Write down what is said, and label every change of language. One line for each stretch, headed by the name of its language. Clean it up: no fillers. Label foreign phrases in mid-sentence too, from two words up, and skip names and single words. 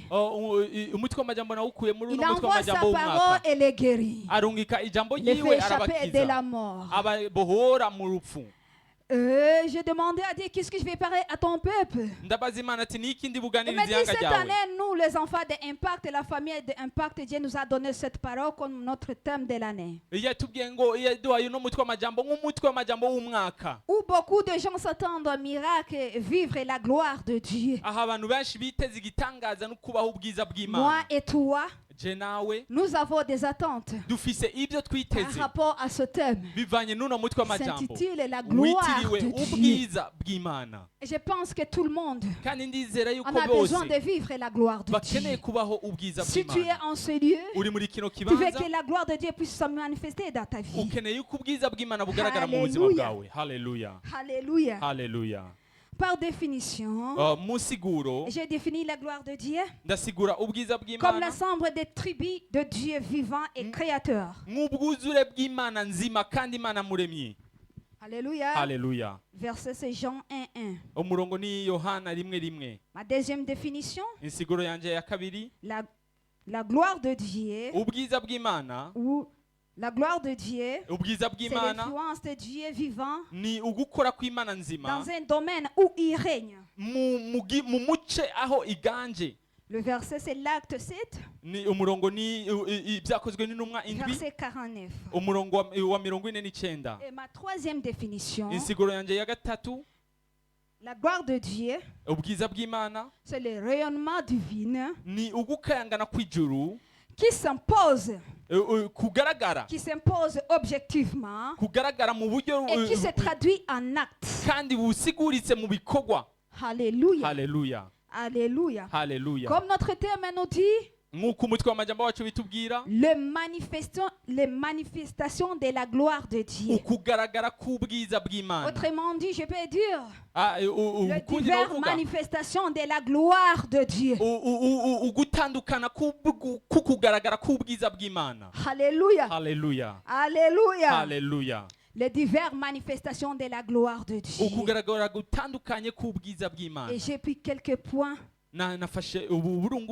Rundi: Umutwe w'amajambo nawukuye muri
French: Il
Rundi: uno mutwe
French: envoie sa
Rundi: w'amajambo
French: parole
Rundi: w'umwaka.
French: et les guérit.
Rundi: Arungika ijambo
French: Il les
Rundi: ryiwe
French: fait échapper de la
Rundi: arabakiza,
French: mort.
Rundi: ababohora mu rupfu.
French: J'ai demandé à Dieu, qu'est-ce que je vais parler à ton peuple?
Rundi: Ndabaza Imana ati niki ndi
French: Il
Rundi: buganiriza
French: m'a dit,
Rundi: ihanga
French: cette
Rundi: ryawe.
French: année, nous, les enfants d'Impact, la famille d'Impact, Dieu nous a donné cette parole comme notre thème de l'année.
Rundi: Yatubwiye ngo yaduhaye uno mutwe w'amajambo nk'umutwe w'amajambo w'umwaka,
French: Où beaucoup de gens s'attendent au miracle et vivre la gloire de Dieu.
Rundi: aho abantu benshi biteze igitangaza no kubaho ubwiza
French: Moi
Rundi: bw'Imana.
French: et toi,
Rundi: Je nawe
French: nous avons des attentes
Rundi: dufise ibyo
French: par
Rundi: twiteze
French: rapport à ce thème.
Rundi: bivanye n'uno mutwe
French: Il
Rundi: w'amajambo
French: s'intitule La gloire
Rundi: witiriwe
French: de Dieu.
Rundi: ubwiza bw'Imana.
French: Et je pense que tout le monde
Rundi: Kandi ndizera
French: en
Rundi: yuko
French: a besoin
Rundi: bose
French: de vivre la gloire de
Rundi: bakeneye
French: Dieu.
Rundi: kubaho ubwiza
French: Si tu es
Rundi: bw'Imana.
French: en ce lieu,
Rundi: Uri muri kino
French: tu veux
Rundi: kibanza
French: que la gloire de Dieu puisse se manifester dans ta vie.
Rundi: ukeneye yuko ubwiza bw'Imana bugaragara mu buzima
French: Hallelujah.
Rundi: bwawe. Haleluya,
French: Alléluia.
Rundi: haleluya.
French: Par définition,
Rundi: Mu siguro
French: j'ai défini la gloire de Dieu
Rundi: ndasigura ubwiza
French: comme
Rundi: bw'Imana
French: l'ensemble des tribus de Dieu vivant et créateur.
Rundi: nk'ubwuzure bw'Imana nzima kandi Imana muremyi.
French: Alléluia.
Rundi: Haleluya.
French: Verset c'est Jean 1:1.
Rundi: Umurongo ni Yohana 1:1.
French: Ma deuxième définition,
Rundi: Insiguro yanje ya kabiri,
French: la gloire de Dieu
Rundi: ubwiza bw'Imana,
French: ou la gloire de Dieu,
Rundi: ubwiza
French: c'est
Rundi: bw'Imana
French: l'influence de Dieu vivant
Rundi: ni ugukora kw'Imana nzima
French: dans un domaine où il règne.
Rundi: mu muce aho iganje.
French: Le verset c'est l'Acte 7,
Rundi: Ni umurongo ni ibyakozwe n'intumwa indwi,
French: verset 49.
Rundi: umurongo wa 49.
French: Et ma troisième définition,
Rundi: Insiguro yanje ya gatatu,
French: la gloire de Dieu,
Rundi: ubwiza bw'Imana
French: c'est le rayonnement divin
Rundi: ni ugukayangana kw'ijuru,
French: qui s'impose objectivement
Rundi: kugaragara mu buryo
French: et qui se traduit en actes.
Rundi: kandi busiguritse mu bikorwa.
French: Alléluia.
Rundi: Haleluya,
French: Alléluia.
Rundi: haleluya.
French: Comme notre thème nous dit,
Rundi: Nk'uko umutwe w'amajambo wacu bitubwira,
French: les manifestations de la gloire de Dieu.
Rundi: ukugaragara k'ubwiza bw'Imana.
French: Autrement dit, je peux dire, les
Rundi: Ukundi
French: diverses
Rundi: novuga
French: manifestations de la gloire de Dieu.
Rundi: ugutandukana kukugaragara k'ubwiza bw'Imana.
French: Alléluia.
Rundi: Haleluya,
French: Alléluia.
Rundi: haleluya.
French: Les diverses manifestations de la gloire de Dieu.
Rundi: Ukugaragara gutandukanye k'ubwiza bw'Imana.
French: Et j'ai pris quelques points
Rundi: nafashe uburungu